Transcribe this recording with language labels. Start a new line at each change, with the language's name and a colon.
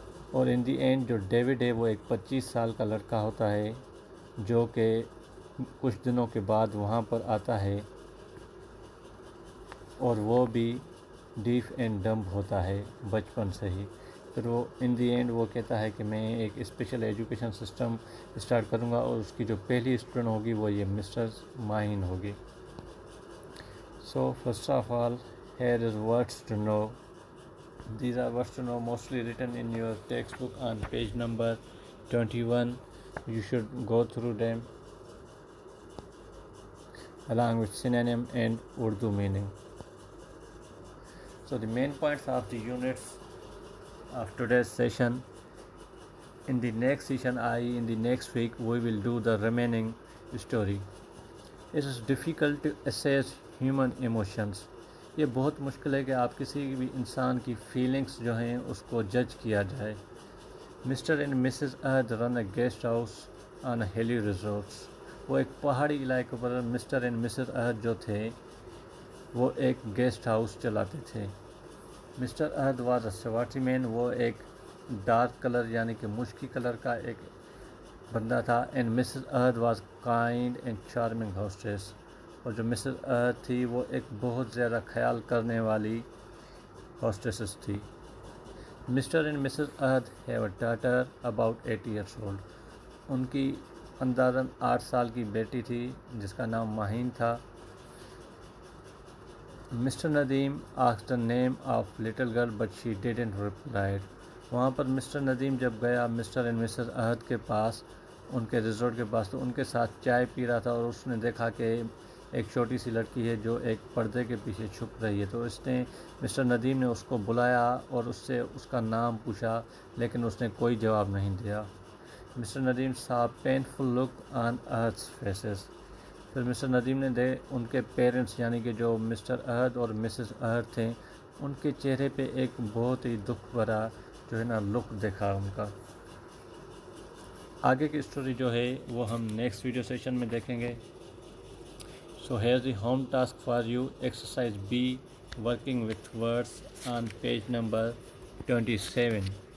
Urdu: اور ان the end جو David ہے وہ ایک 25 سال کا لڑکا ہوتا ہے جو کہ کچھ دنوں کے بعد وہاں پر آتا ہے اور وہ بھی ڈیف اینڈ ڈمب ہوتا ہے بچپن سے ہی. پھر وہ ان دی اینڈ وہ کہتا ہے کہ میں ایک اسپیشل ایجوکیشن سسٹم اسٹارٹ کروں گا اور اس کی جو پہلی اسٹوڈنٹ ہوگی وہ یہ مسٹر ماہین ہوگی.
English: So first of all here is words to know. These are words to know mostly written in your textbook on page number 21. You should go through them along with synonym and Urdu meaning. So the main points of the units of today's session. In the next session, in the next week, we will do the remaining story. It is difficult to assess human emotions.
Urdu: یہ بہت مشکل ہے کہ آپ کسی بھی انسان کی فیلنگس جو ہیں اس کو جج کیا جائے.
English: Mister and Mrs Uhud run a guest house on a Halley resorts.
Urdu: وہ ایک پہاڑی علاقے پر مسٹر اینڈ مسز احد جو تھے وہ ایک گیسٹ ہاؤس چلاتے تھے.
English: Mr Ahad was a swarthy man.
Urdu: وہ ایک ڈارک کلر یعنی کہ مشکی کلر کا ایک بندہ تھا.
English: And Mrs Ahad was kind and charming hostess.
Urdu: اور جو مسز احد تھی وہ ایک بہت زیادہ خیال کرنے والی ہوسٹسس تھی.
English: Mr and Mrs Ahad have a daughter about 8 years old.
Urdu: ان کی اندازاً 8 سال کی بیٹی تھی جس کا نام ماہین تھا.
English: Mr Nadeem asked the name of little girl but she didn't reply.
Urdu: وہاں پر مسٹر ندیم جب گیا مسٹر اینڈ مسز احد کے پاس، ان کے ریزورٹ کے پاس، تو ان کے ساتھ چائے پی رہا تھا اور اس نے دیکھا کہ ایک چھوٹی سی لڑکی ہے جو ایک پردے کے پیچھے چھپ رہی ہے. تو اس نے مسٹر ندیم نے اس کو بلایا اور اس سے اس کا نام پوچھا لیکن اس نے کوئی جواب نہیں دیا.
English: Mr Nadeem saw painful look on Ahad's faces.
Urdu: پھر مسٹر ندیم نے ان کے پیرنٹس یعنی کہ جو مسٹر احد اور مسز احد تھے ان کے چہرے پہ ایک بہت ہی دکھ بھرا جو ہے نا لک دیکھا ان کا۔ آگے کی اسٹوری جو ہے وہ ہم نیکسٹ ویڈیو سیشن میں دیکھیں گے۔
English: So here the home task for you, exercise B, working with words on page number 27۔